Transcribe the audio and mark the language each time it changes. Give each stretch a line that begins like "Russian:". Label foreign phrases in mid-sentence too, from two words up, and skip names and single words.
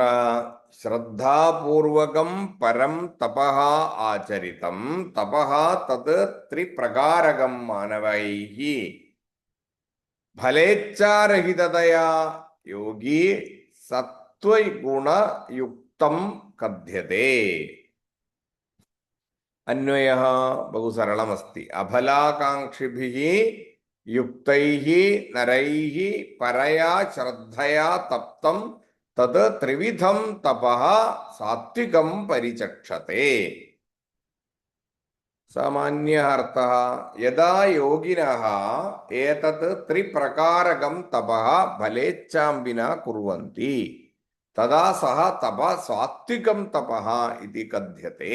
Sanskrit: श्रद्धापूर्वकं परं तपः आचरितं, तपः तत् त्रिप्रकारकं मानवैः फलेच्छारहिततया योगी सत्त्वगुणयुक्तं कथ्यते। अन्वयः बहु सरलमस्ति। अफलाकाङ्क्षिभिः യുക്തൈഹി നരൈഹി പരയാ ശ്രദ്ധയാ തപ്തം തത് ത്രിവിധം തപഃ സാത്വികം പരിചക്ഷത്തെ. സാമാന്യഃ അർത്ഥഃ യദാ യോഗിനഃ ഏതത് ത്രിപ്രകാരകം തപഃ ഫലേച്ഛാം വിനാ കുർവന്തി തദാ സഹ തപഃ സാത്വികം തപഃ ഇതി കഥ്യത്തെ.